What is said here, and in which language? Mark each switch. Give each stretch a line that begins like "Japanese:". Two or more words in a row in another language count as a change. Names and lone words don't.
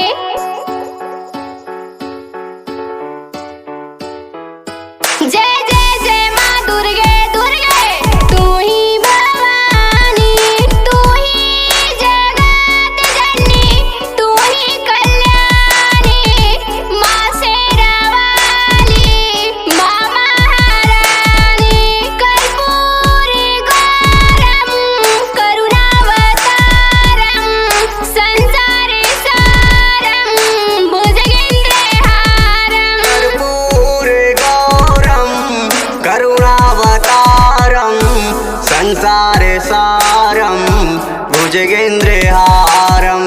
Hindi: जय जय जय माँ दुर्गे दुर्गे, तू ही भवानी, तू ही जगत जननी, तू ही कल्याणी, माँ शेरा वाली, माँ महारानी।
Sanskrit: कर्पूरी गौरम करुणावतारम, संसारे सारम भुजगेन्द्रहारम। कर्पूर गौरम करुणावतारम, संसार सारम भुजगेन्द्रहारम।